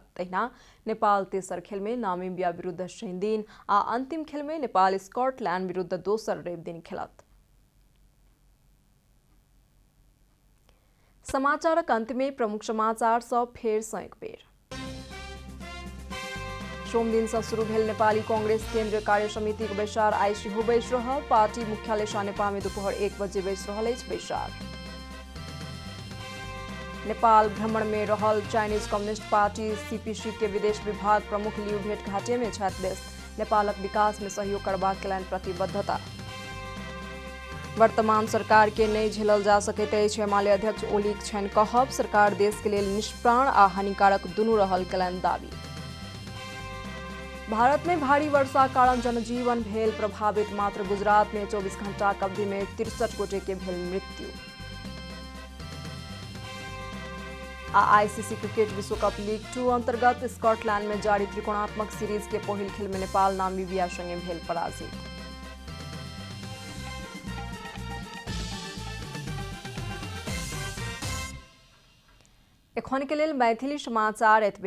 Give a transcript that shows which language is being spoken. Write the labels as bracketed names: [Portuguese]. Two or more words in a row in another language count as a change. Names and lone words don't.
[Maithili] तहिना नेपाल तेसर खेल में नामीबिया विरुद्ध शनि दिन आ अंतिम खेल में नेपाल स्कॉटलैंड विरुद्ध दोसर रवि दिन खेलत। समाचारक अंत में प्रमुख समाचार सब फेर सँ एक बेर। सोम दिन से शुरू भेल नेपाली कांग्रेस केंद्रीय कार्य समिति के बैसार आइ सेहो बैस रहल। पार्टी मुख्यालय सानेपा में दोपहर 1 बजे बैस रहल अछि बैसार। नेपाल भ्रमण में रहल चाइनीज कम्युनिस्ट पार्टी सीपीसी के विदेश विभाग प्रमुख लियू भेटघाटे में छथि व्यस्त। नेपालक विकास में सहयोग करबाक केलनि प्रतिबद्धता। वर्तमान सरकार के नहीं झेलल जा सकैत अछि हिमालय अध्यक्ष ओलीक छनि कहब। सरकार देश के लेल निष्प्राण आ हानिकारक दुनू रहल केलनि दावी। भारत में भारी वर्षा कारण जनजीवन भेल प्रभावित। मात्र गुजरात में 24 घंटा अवधि में 63 गोटे के भेल मृत्यु। आईसीसी क्रिकेट विश्वकप लीग 2 अंतर्गत स्कॉटलैंड में जारी त्रिकोणात्मक सीरीज के पहिल खेल में नेपाल नामीबिया संगे भेल पराजित। एखन के लेल मैथिली समाचार एतबे।